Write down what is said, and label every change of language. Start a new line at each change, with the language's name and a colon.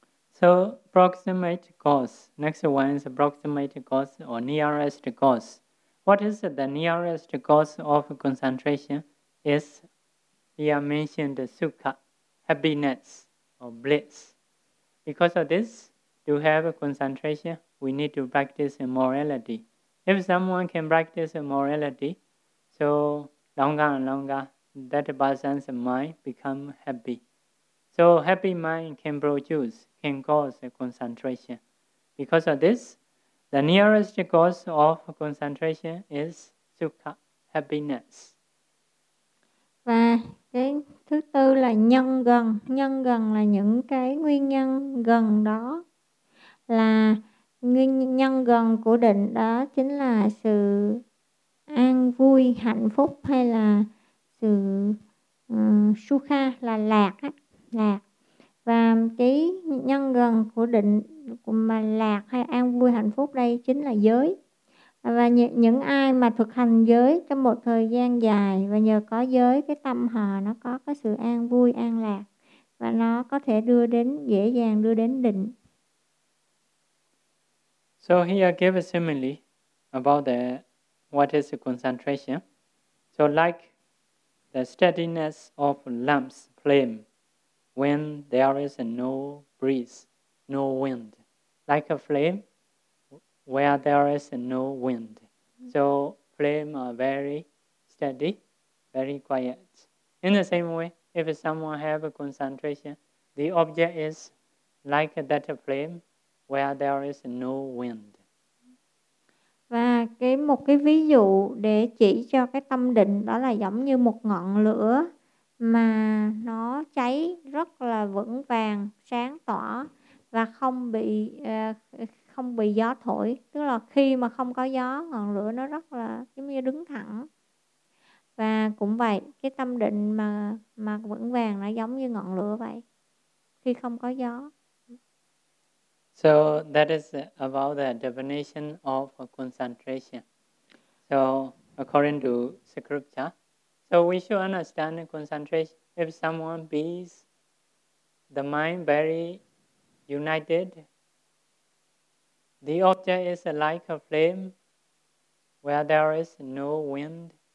English: So proximate cause, next one is proximate cause or nearest cause. What is the nearest cause of concentration is here mentioned sukha, happiness or bliss. Because of this, to have a concentration, we need to practice morality. If someone can practice morality, so longer and longer, that person's mind become happy. So happy mind can produce, can cause a concentration. Because of this, the nearest cause of concentration is sukha, happiness.
Vietnamese: Cái thứ tư là nhân gần. Nhân gần là những cái nguyên nhân gần đó. Là nguyên nhân gần của định đó chính là sự an vui, hạnh phúc hay là sự sukha, là lạc á. Lạc. Và cái nhân gần của định mà lạc hay an vui, hạnh phúc đây chính là giới. Và những ai mà thực hành giới trong một thời gian dài và nhờ có giới, cái tâm họ nó có cái sự an vui, an lạc và nó có thể đưa đến, dễ dàng đưa đến định.
English: So here I give a simile about the what is the concentration. So like the steadiness of lamp's flame when there is no breeze, no wind. Like a flame where there is no wind. So flame are very steady, very quiet. In the same way, if someone have a concentration, the object is like that flame where there is no wind.
Vietnamese: Và cái một cái ví dụ để chỉ cho cái tâm định đó là giống như một ngọn lửa mà nó cháy rất là vững vàng, sáng tỏa và không bị gió thổi, tức là khi mà không có gió, ngọn lửa nó rất là giống như đứng thẳng. Và cũng vậy, cái tâm định mà vững vàng nó giống như ngọn lửa vậy, khi không có gió.
English: So that is about the definition of concentration. So according to scripture, so we should understand concentration. If someone bees the mind very united, the object is like a flame where there is no wind.